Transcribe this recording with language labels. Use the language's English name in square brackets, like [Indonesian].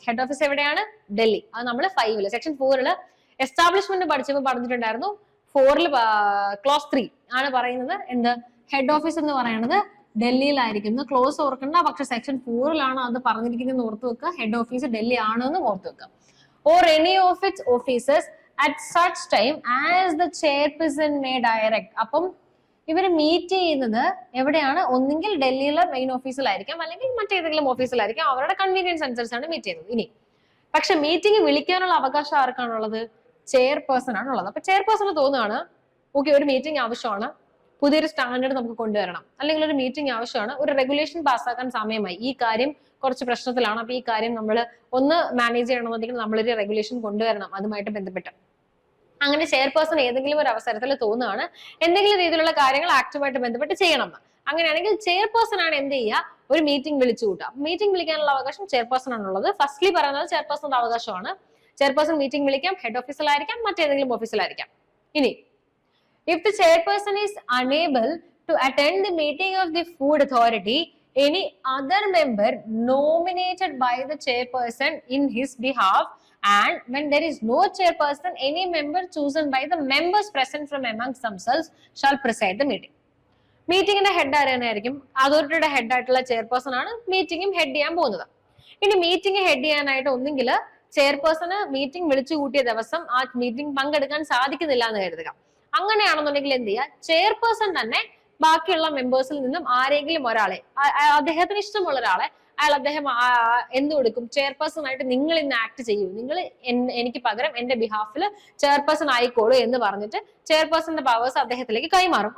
[Malayalam] Head office എവിടെയാണ്, ഡൽഹി. അത് നമ്മൾ 5 സെക്ഷൻ 4 എസ്റ്റാബ്ലിഷ്മെന്റ് പഠിച്ചപ്പോൾ പറഞ്ഞിട്ടുണ്ടായിരുന്നു. 4 ക്ലോസ് 3 ആണ് പറയുന്നത് എന്ത്, ഹെഡ് ഓഫീസ് എന്ന് പറയുന്നത് ഡൽഹിയിലായിരിക്കും. ക്ലോസ് ഓർക്കണ്ട, പക്ഷെ സെക്ഷൻ 4 അത് പറഞ്ഞിരിക്കുന്നത് ഓർത്ത് വെക്കുക. ഹെഡ് ഓഫീസ് ഡൽഹി ആണെന്ന് ഓർത്ത് വെക്കുക. [English] or any of its officers at such time as the chairperson may direct. [Malayalam] അപ്പം ഇവര് മീറ്റ് ചെയ്യുന്നത് എവിടെയാണ്, ഒന്നുകിൽ ഡൽഹിയിലെ മെയിൻ ഓഫീസിലായിരിക്കാം അല്ലെങ്കിൽ മറ്റേതെങ്കിലും ഓഫീസിലായിരിക്കാം. അവരുടെ കൺവീനിയൻസ് അനുസരിച്ചാണ് മീറ്റ് ചെയ്യുന്നത്. ഇനി പക്ഷെ മീറ്റിംഗ് വിളിക്കാനുള്ള അവകാശം ആർക്കാണുള്ളത്, ചെയർപേഴ്സൺ ആണുള്ളത്. അപ്പൊ ചെയർപേഴ്സണ് തോന്നുകയാണ് ഓക്കെ ഒരു മീറ്റിംഗ് ആവശ്യമാണ്, പുതിയൊരു സ്റ്റാൻഡേർഡ് നമുക്ക് കൊണ്ടുവരണം, അല്ലെങ്കിൽ ഒരു മീറ്റിംഗ് ആവശ്യമാണ്, ഒരു റെഗുലേഷൻ പാസ്സാക്കാൻ സമയമായി, ഈ കാര്യം കുറച്ച് പ്രശ്നത്തിലാണ്, അപ്പൊ ഈ കാര്യം നമ്മൾ ഒന്ന് മാനേജ് ചെയ്യണമെന്നുണ്ടെങ്കിൽ നമ്മളൊരു റെഗുലേഷൻ കൊണ്ടുവരണം അതുമായിട്ട് ബന്ധപ്പെട്ട്. അങ്ങനെ ചെയർപേഴ്സൺ ഏതെങ്കിലും ഒരു അവസരത്തിൽ തോന്നുകയാണ് എന്തെങ്കിലും രീതിയിലുള്ള കാര്യങ്ങൾ ആക്റ്റുമായിട്ട് ബന്ധപ്പെട്ട് ചെയ്യണം. അങ്ങനെയാണെങ്കിൽ ചെയർപേഴ്സൺ ആണ് എന്ത് ചെയ്യുക, ഒരു മീറ്റിംഗ് വിളിച്ചു കൂട്ടുക. മീറ്റിംഗ് വിളിക്കാനുള്ള അവകാശം ചെയർപേഴ്സൺ ആണുള്ളത്. ഫസ്റ്റ്ലി പറയുന്നത് ചെയർപേഴ്സന്റെ അവകാശമാണ്. ചെയർപേഴ്സൺ മീറ്റിംഗ് വിളിക്കാം, ഹെഡ് ഓഫീസിലായിരിക്കാം, മറ്റേതെങ്കിലും ഓഫീസിലായിരിക്കാം. [English] ഇനി if the chairperson is unable to attend the meeting of the food authority, any other member nominated by the chairperson in his behalf, and when there is no chairperson, any member chosen by the members present from amongst themselves shall preside the meeting. [Malayalam] മീറ്റിംഗിന്റെ head ആരായിരിക്കും, അതോറിറ്റിയുടെ head ആയിട്ടുള്ള chairperson ആണ് മീറ്റിംഗും head ചെയ്യാൻ പോകുന്നത്. ഇനി meeting head ചെയ്യാനായിട്ട് ഒന്നെങ്കിൽ chairperson meeting വിളിച്ചു കൂട്ടിയ ദിവസം ആ മീറ്റിംഗ് പങ്കെടുക്കാൻ സാധിക്കുന്നില്ല എന്ന് കരുതുക. അങ്ങനെയാണെന്നുണ്ടെങ്കിൽ എന്ത് ചെയ്യുക, ചെയർപേഴ്സൺ തന്നെ ബാക്കിയുള്ള മെമ്പേഴ്സിൽ നിന്നും ആരെങ്കിലും ഒരാളെ, അദ്ദേഹത്തിന് ഇഷ്ടമുള്ള ഒരാളെ അദ്ദേഹം എന്ത് കൊടുക്കും, ചെയർപേഴ്സൺ ആയിട്ട് നിങ്ങൾ ഇന്ന് ആക്ട് ചെയ്യൂ, നിങ്ങൾ എനിക്ക് പകരം എന്റെ ബിഹാഫിൽ ചെയർപേഴ്സൺ ആയിക്കോളൂ എന്ന് പറഞ്ഞിട്ട് ചെയർപേഴ്സന്റെ പവേഴ്സ് അദ്ദേഹത്തിലേക്ക് കൈമാറും.